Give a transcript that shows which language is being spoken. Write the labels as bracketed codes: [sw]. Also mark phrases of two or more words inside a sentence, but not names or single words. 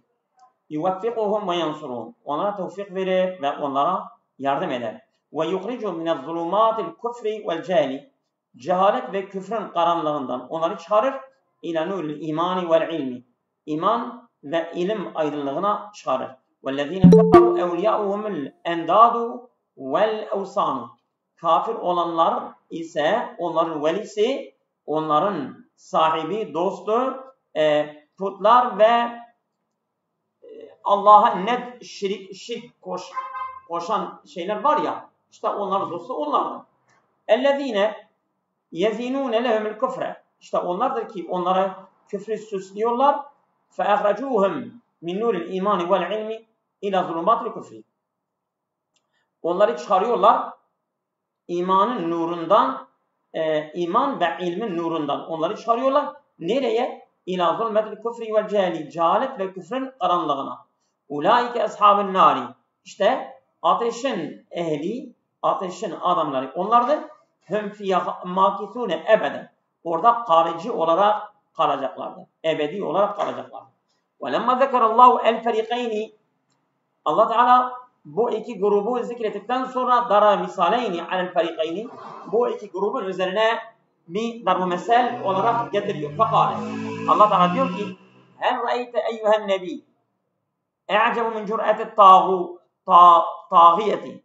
[ar] يوفقهم وينصرهم. [tr] Onlara tevfik verir ve onlara yardım eder. [ar] ويخرجهم من ظلمات الكفر والجهل. [tr] Cehalet ve küfrün karanlığından onları çıkarır. [ar] إلى نور الإيمان والعلم. [tr] İman ve ilim aydınlığına çıkarır. [ar] وَالَّذ۪ينَ كَفَرُوا اَوْلِيَاءُهُمُ الْاَنْدَادُ وَالْاَوْسَانُ. [tr] Kafir olanlar ise onların velisi, onların sahibi, dostu, putlar ve Allah'a net şirk koşan şeyler var ya, işte onların dostu onlardır. [ar] اَلَّذ۪ينَ يَز۪ينُونَ لَهُمُ الْكُفْرَ. [tr] İşte onlardır ki onlara küfrü süslüyorlar. [ar] فَاَخْرَجُوهُمْ من نور الإيمان والعلم إلى ظلمات الكفر. [tr] Onları çıkarıyorlar imanın nurundan, iman ve ilmin nurundan onları çıkarıyorlar. Nereye? [ar] إلى ظلمات الكفر والجهل. [tr] Cehalet ve küfrün karanlığına. [ar] أولئك أصحاب النار. [tr] İşte ateşin ehli, ateşin adamları onlardır. [ar] هم فيها ماكثون أبدا. [tr] Orada kalıcı olarak kalacaklardır. Ebedi olarak kalacaklardır. [ar] وَلَمَّا ذَكَرَ اللّٰهُ الْفَرِقَيْنِ. [tr] Allah Teala bu iki grubu zikrettikten sonra [ar] ضرب مثلين على الفريقين, [tr] bu iki grubun üzerine bir darbu mesel olarak getiriyor. Fakat Allah Teala diyor ki [ar] هل رأيت أيها النبي أعجب من جرأة طاغية.